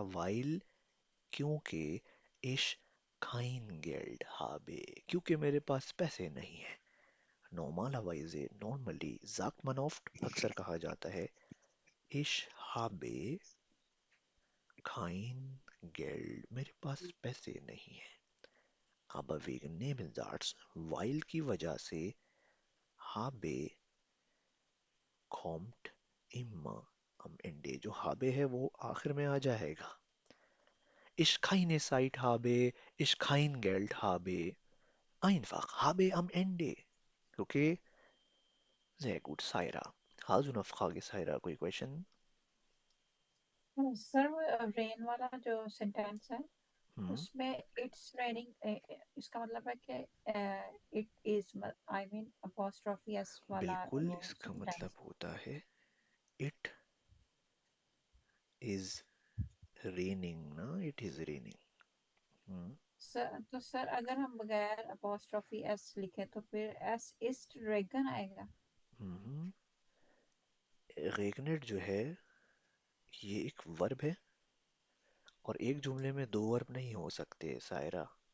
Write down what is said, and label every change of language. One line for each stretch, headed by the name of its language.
German: Weil क्योंकि ich kein Geld habe.
Hindi: क्योंकि मेरे पास पैसे नहीं है.
German: Normalerweise, normally, sagt man oft,
Hindi: अक्सर कहा जाता है,
German: ich habe kein Geld.
Hindi: मेरे पास पैसे नहीं है.
German: Aber wegen Nebensatz, weil
Hindi: की वजह से,
German: habe kommt immer am Ende.
Hindi: जो habe है वो आखिर में आ जाएगा.
German: Ich keine Zeit habe, ich kein Geld habe. Einfach habe am Ende. Okay? Sehr gut, Saira. Hast du eine Frage, Saira?
Hindi: कोई question? सर वो रेन वाला जो सेंटेंस है हम्म उसमें इट्स रेनिंग इसका मतलब है कि it is I mean apostrophe S वाला बिल्कुल वो इसका मतलब सेंटेंस.
English: होता है it is raining ना it is raining. हम्म
Hindi: sir तो सर अगर हम बगैर अपोस्ट्रोफी एस लिखे तो फिर
German: एस इस्ट रेगन
Hindi: आएगा. हम्म regnet जो है ये एक वर्ब है और एक जुमले में दो वर्ब नहीं हो सकते सायरा.